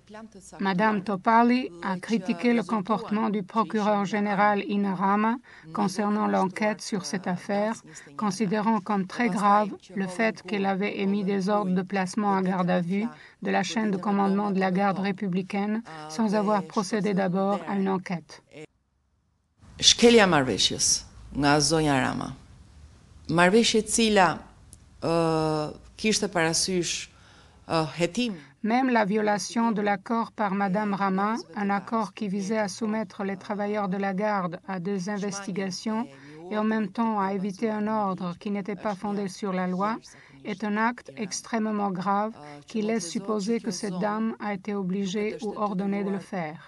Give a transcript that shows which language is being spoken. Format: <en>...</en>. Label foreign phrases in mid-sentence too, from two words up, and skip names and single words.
<fr>Mme Topali a critiqué le comportement du procureur général Ina Rama concernant l'enquête sur cette affaire, considérant comme très grave le fait qu'elle avait émis des ordres de placement à garde à vue de la chaîne de commandement de la garde républicaine sans avoir procédé d'abord à une enquête.</fr> <sq>Shkelja marrëveshjes nga zonja Rama. Marrëveshje e cila kishte parasysh hetim.</sq> <fr>Même la violation de l'accord par Mme Rama, un accord qui visait à soumettre les travailleurs de la garde à des investigations et en même temps à éviter un ordre qui n'était pas fondé sur la loi, est un acte extrêmement grave qui laisse supposer que cette dame a été obligée ou ordonnée de le faire.</fr>